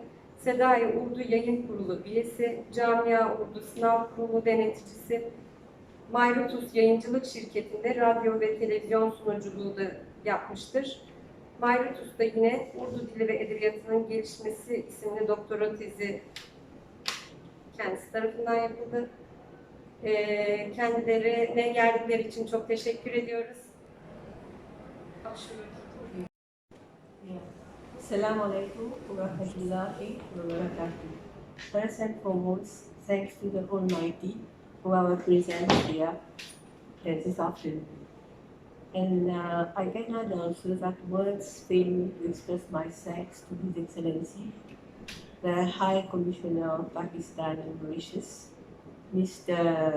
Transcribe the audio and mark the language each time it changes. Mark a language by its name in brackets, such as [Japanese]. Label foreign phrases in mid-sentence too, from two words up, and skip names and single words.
[Turkish] Sedai-Urdu Yayın Kurulu üyesi, Camia Urdu Sınav Kurulu deneticisi, Mauritius Yayıncılık Şirketi'nde radyo ve televizyon sunuculuğu da yapmıştır. Mauritius'ta yine Urdu Dili ve Edebiyatı'nın Gelişmesi isimli doktora tezi kendisi tarafından yapıldı. Kendilerine geldikleri için çok teşekkür ediyoruz. [Arabic] السلام عليكم ورحمة الله وبركاته. [English] First and foremost, thanks to the Almighty for our presence here this afternoon. And I cannot answer that words fail me to express my thanks to His Excellency, the High Commissioner of Pakistan and Mauritius, Mr.